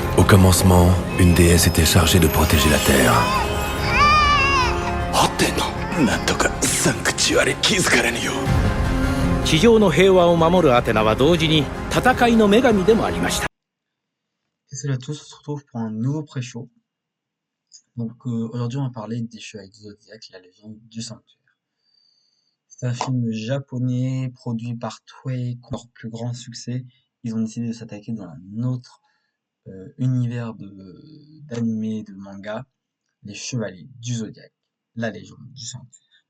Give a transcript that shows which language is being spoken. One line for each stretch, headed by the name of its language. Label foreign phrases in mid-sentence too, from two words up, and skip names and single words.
French: commencement, une déesse était chargée de protéger la Terre.
Japanese: ホテのなんとかサンクチュアリ気づかれぬよう地上の平和を守るアテナは同時に戦いの女神でもありました。
French: Et salut à tous, on se retrouve pour un nouveau pré-show. Donc aujourd'hui on va parler des Chevaliers du Zodiaque, la légende du sanctuaire. C'est un film japonais produit par Toei. Leur plus grand succès, ils ont décidé de s'attaquer dans un autre univers d'anime et de manga, les Chevaliers du Zodiaque, la légende du sanctuaire.